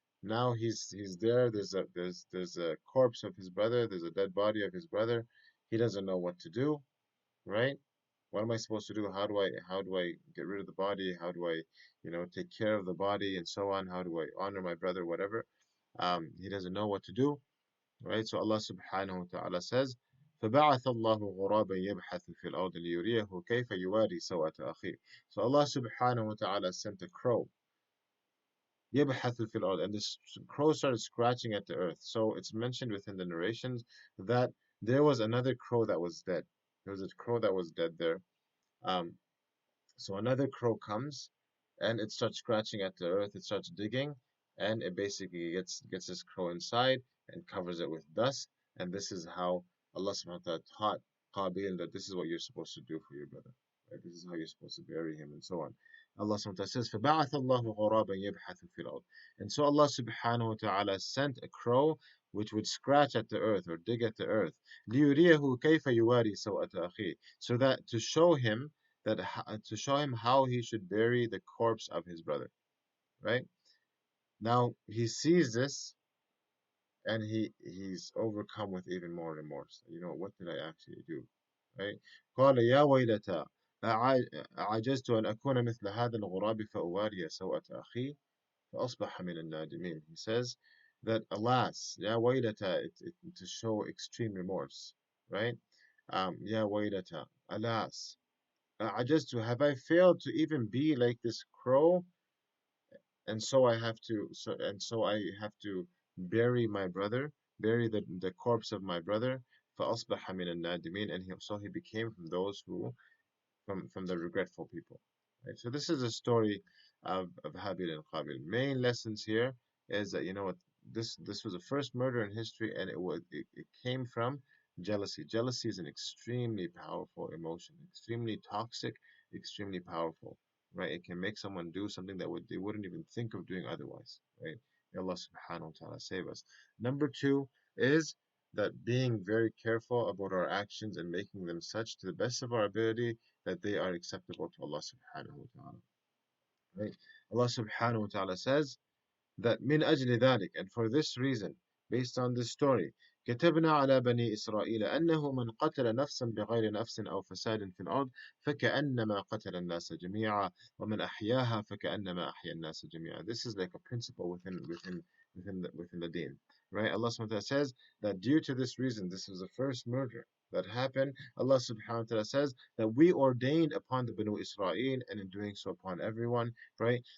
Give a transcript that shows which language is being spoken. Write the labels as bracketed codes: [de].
[en] Now he's there. There's a corpse of his brother. There's a dead body of his brother. He doesn't know what to do, right? What am I supposed to do? How do I get rid of the body? How do I, take care of the body and so on? How do I honor my brother? Whatever. He doesn't know what to do, right? So Allah subhanahu wa ta'ala says, [ar] فبعث الله غرابا يبحث في الأرض ليريه كيف يواري سوءة أخيه. [en] So Allah subhanahu wa ta'ala sent a crow, [ar] يبحث في الأرض, [en] and this crow started scratching at the earth. So it's mentioned within the narrations that there was another crow that was dead. There was a crow that was dead there. Um, so another crow comes and it starts scratching at the earth, it starts digging, and it basically gets this crow inside and covers it with dust. And this is how Allah subhanahu wa ta'ala taught Qabil that this is what you're supposed to do for your brother. Right? This is how you're supposed to bury him and so on. Allah subhanahu wa ta'ala says, [ar] فَبَعَثَ اللَّهُ غُرَابًا يَبْحَثُ فِي الْأَرْضِ, [en] and so Allah subhanahu wa ta'ala sent a crow which would scratch at the earth or dig at the earth. [ar] لِيُرِيَهُ كَيْفَ يُوَارِي سَوْءَةَ أَخِيهِ, [en] so that to show him how he should bury the corpse of his brother. Right? Now he sees this and he's overcome with even more remorse. What did I actually do? Right? [ar] قال يا ويلتى أعجزت أن أكون مثل هذا الغراب فأواري سوءة أخي فأصبح من النادمين. [en] He says that alas, [ar] يا ويلتى, [en] to show extreme remorse, right? [ar] يا ويلتى, [en] alas, have I failed to even be like this crow, and so I have to bury my brother, bury the corpse of my brother. [ar] فأصبح من النادمين, [en] and so he became from those who from the regretful people. Right? So this is a story of Habil and Qabil. Main lessons here is that what, this was the first murder in history, and it came from jealousy. Jealousy is an extremely powerful emotion, extremely toxic, extremely powerful. Right? It can make someone do something that they wouldn't even think of doing otherwise. Right? May Allah subhanahu wa ta'ala save us. Number two is that being very careful about our actions and making them such to the best of our ability that they are acceptable to Allah subhanahu wa ta'ala. Right? Allah subhanahu wa ta'ala says that [ar] من أجل ذلك, [en] and for this reason, based on this story, [ar] كتبنا على بني إسرائيل أنه من قتل نفسا بغير نفس أو فساد في الأرض فكأنما قتل الناس جميعا ومن أحياها فكأنما أحيا الناس جميعا. [en] This is like a principle within the deen. Right? Allah subhanahu wa ta'ala says that due to this reason, this is the first murder that happened. Allah subhanahu wa ta'ala says that we ordained upon the Banu Israel, and in doing so upon everyone, right?